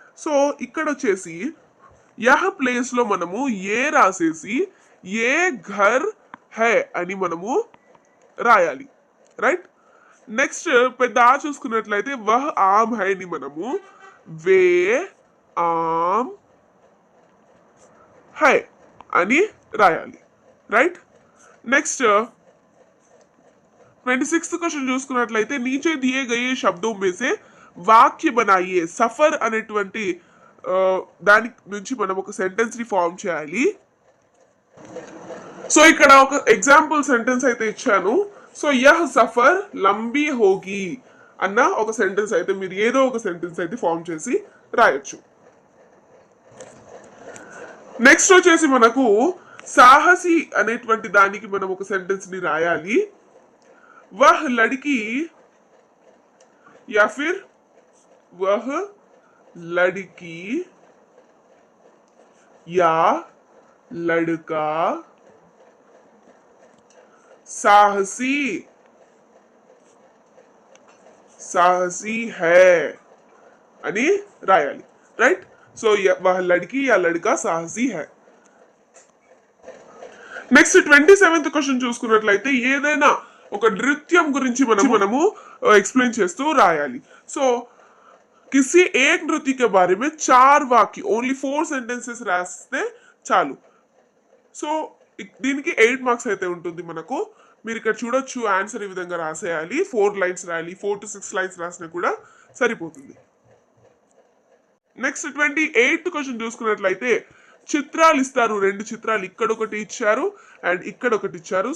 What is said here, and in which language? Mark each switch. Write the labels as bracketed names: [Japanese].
[Telugu] So ఇక్కడ వచ్చేసి yeah place లో మనము ఏ రాసేసి [Hindi] ఏ ఘర్ హై [Telugu] అని మనము రాయాలి. రైట్. నెక్స్ట్ పెద్ద చూసుకున్నట్లయితే [Hindi] వహ్ ఆమ్ హై [Telugu] ని మనము [Hindi] వే ఆమ్ హై [Telugu] అని రాయాలి. [English] Right. [Telugu] నెక్స్ట్ 26th క్వశ్చన్ చూసుకున్నట్లయితే [Hindi] नीचे दिए गए शब्दों में से वाक्य बनाइए. [Telugu] సఫర్ అనేటువంటి దాని నుంచి మనం ఒక సెంటెన్స్ ని ఫామ్ చేయాలి. సో ఇక్కడ ఒక ఎగ్జాంపుల్ సెంటెన్స్ అయితే ఇచ్చాను. సో [Hindi] యహ్ సఫర్ లంబీ హోగి [Telugu] అన్న ఒక సెంటెన్స్ అయితే మీరు ఏదో ఒక సెంటెన్స్ అయితే ఫామ్ చేసి రాయొచ్చు. నెక్స్ట్ వచ్చేసి మనకు సాహసి అనేటువంటి దానికి మనం ఒక సెంటెన్స్ ని రాయాలి. [Hindi] వహ్ లడ్కి యా ఫిర్ వహ్ लड़की या लड़का साहसी साहसी है [Telugu] అని రాయాలి. [English] Right. [Hindi] సో वह लड़की या लड़का साहसी है. [Telugu] నెక్స్ట్ 27th క్వశ్చన్ చూసుకున్నట్లయితే ఏదైనా ఒక నృత్యం గురించి మనము ఎక్స్ప్లెయిన్ చేస్తూ రాయాలి. [Hindi] సో किसी एक नृत्य के बारे में 4 वाक्य [Telugu] ఓన్లీ 4 సెంటెన్సెస్ రాస్తే చాలు. సో దీనికి 8 మార్క్స్ అయితే ఉంటుంది మనకు. మీరు ఇక్కడ చూడొచ్చు ఆన్సర్ ఈ విధంగా రాసేయాలి. 4 లైన్స్ రాయాలి. 4 to 6 లైన్స్ రాసినా కూడా సరిపోతుంది. నెక్స్ట్ 28th క్వశ్చన్ చూసుకున్నట్లయితే చిత్రాలు ఇస్తారు. 2 చిత్రాలు ఇక్కడ ఒకటి ఇచ్చారు అండ్ ఇక్కడ ఒకటి ఇచ్చారు.